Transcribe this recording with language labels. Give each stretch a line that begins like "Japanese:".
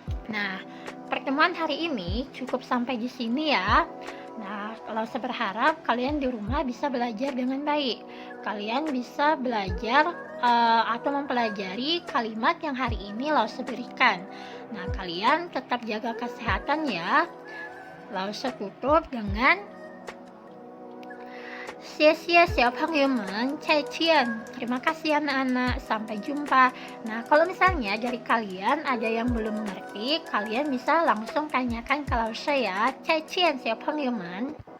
Indonesian: Nah, pertemuan hari ini cukup sampai di sini ya. Nah, kalau saya berharap kalian di rumah bisa belajar dengan baik. Kalian bisa belajar atau mempelajari kalimat yang hari ini Lause berikan. Nah, kalian tetap jaga kesehatan ya. Lause tutup dengan
Chinese: 谢谢小朋友们，再见.
Indonesian: Terima kasih anak-anak, sampai jumpa. Nah, kalau misalnya dari kalian ada yang belum mengerti, kalian bisa langsung tanyakan ke Lause ya.
Chinese: 再见小朋友们.